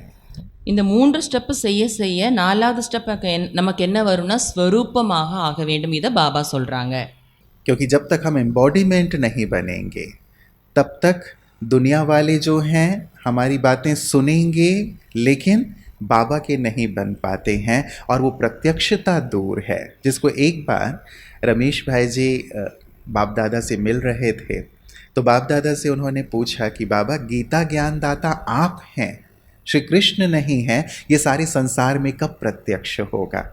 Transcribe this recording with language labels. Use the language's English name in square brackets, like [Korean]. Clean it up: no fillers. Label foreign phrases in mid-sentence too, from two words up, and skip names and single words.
[Tamil] இந்த 3 ஸ்டெப்பு செய்ய செய்ய 4வது ஸ்டெப் நமக்கு என்ன வரும்னா ஸ்வரூபமாக ஆக வேண்டும். இதை பாபா சொல்கிறாங்க. [Hindi] क्योंकि जब तक हम एम्बॉडीमेंट नहीं बनेंगे तब तक दुनिया वाले जो हैं हमारी बातें सुनेंगे लेकिन बाबा के नहीं बन पाते हैं, और वो प्रत्यक्षता दूर है। जिसको एक बार रमेश भाई जी बाप दादा से मिल रहे थे, तो बाप दादा से उन्होंने पूछा कि बाबा, गीता ज्ञानदाता आप हैं, श्री कृष्ण नहीं हैं, ये सारे संसार में कब प्रत्यक्ष होगा?